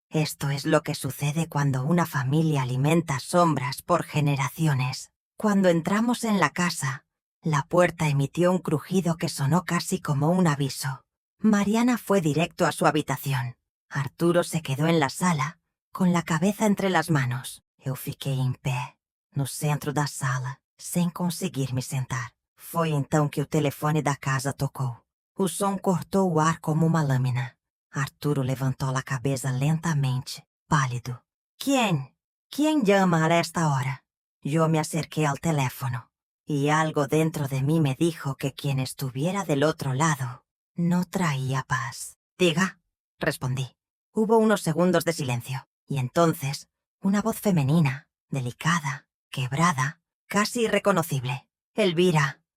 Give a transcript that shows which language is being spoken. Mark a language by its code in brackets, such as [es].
[es] Esto es lo que sucede cuando una familia alimenta sombras por generaciones. Cuando entramos en la casa, la puerta emitió un crujido que sonó casi como un aviso. Mariana fue directo a su habitación. Arturo se quedó en la sala, con la cabeza entre las manos. [pt] Eu fiquei em pé, no centro da sala, sem conseguir me sentar. Foi então que o telefone da casa tocou. O som cortou o ar como uma lâmina. Arturo levantou a cabeça lentamente, pálido. [es] ¿Quién? ¿Quién llama a esta hora? Yo me acerqué al teléfono, y algo dentro de mí me dijo que quien estuviera del otro lado no traía paz. «Diga», respondí. Hubo unos segundos de silencio, y entonces una voz femenina, delicada, quebrada, casi irreconocible. «Elvira».